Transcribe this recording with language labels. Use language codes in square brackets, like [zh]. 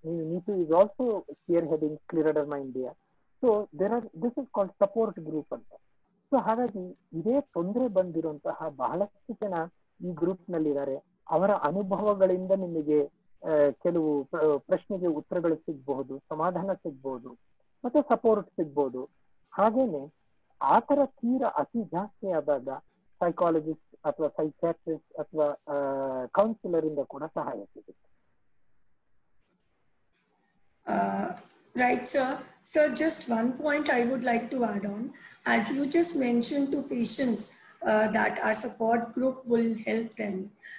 [en] Neetu is also spearheading Scleroderma India. So this is called support group ಅಂತ. [kn] So ಹಾಗಾಗಿ ಇದೇ ತೊಂದರೆ ಬಂದಿರುವಂತಹ ಬಹಳಷ್ಟು ಜನ ಈ ಗ್ರೂಪ್ ನಲ್ಲಿದ್ದಾರೆ. ಅವರ ಅನುಭವಗಳಿಂದ ನಿಮಗೆ ಕೆಲವು ಪ್ರಶ್ನೆಗೆ ಉತ್ತರಗಳು ಸಿಗ್ಬಹುದು, ಸಮಾಧಾನ ಸಿಗ್ಬಹುದು, ಮತ್ತೆ ಸಪೋರ್ಟ್ ಸಿಗ್ಬಹುದು. ಹಾಗೇನೆ ಆತರ ತೀರ ಅತಿ ಜಾಸ್ತಿ ಆದಾಗ ಸೈಕಾಲಜಿಸ್ಟ್ ಅಥವಾ ಸೈಕ್ಯಾಟ್ರಿಸ್ಟ್ ಅಥವಾ ಕೌನ್ಸಿಲರ್ ಇಂದ ಕೂಡ ಸಹಾಯ ಸಿಗುತ್ತೆ. [en] Right, sir. So just one point I would like to add on. As you just mentioned to patients that our support group will help them.